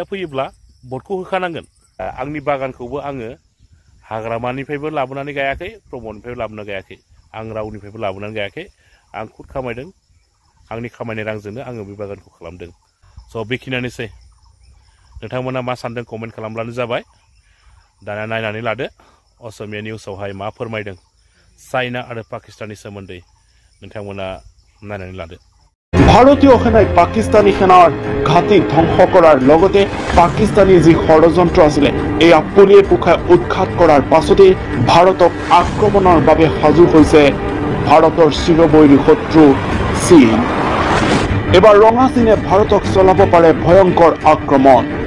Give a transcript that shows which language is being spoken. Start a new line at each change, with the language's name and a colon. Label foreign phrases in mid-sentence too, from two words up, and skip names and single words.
Bodo: फैयोब्ला भटखौ होखानांगोन आंनि बागानखौबो आङो हाग्रामानिफ्रायबो लाबोनानै गायाखै प्रमदनिफ्रायबो लाबोनानै गायाखै आं रावनिफ्रायबो लाबोनानै गायाखै आं खुद खामायदों आंनि खामायनाय रांजोंनो आङो बे बागानखौ खालामदों स' बेखिनियानोसै नोंथांमोना मा सानदों कमेन्ट खालामब्लानो जाबाय दाना नायनानै लादो असमिया निउसावहाय मा फोरमायदों चाइना आरो पाकिस्ताननि सोमोन्दै नोंथांमोना नायनानै लादो
Assamese: ভারতীয় সেনাই পাকিস্তানী সেনাৰ ঘাটি ধ্বংস কৰাৰ লগতে পাকিস্তানী যি ষড়যন্ত্ৰ আছিল এয়া পুলিয়ে পুখাই উৎখাত কৰাৰ পাছতে ভাৰতক আক্ৰমণৰ বাবে সাজু হৈছে ভাৰতৰ চিৰবৈৰী শত্ৰু চীন এবাৰ ৰঙা চীনে ভাৰতক চলাব পাৰে ভয়ংকৰ আক্ৰমণ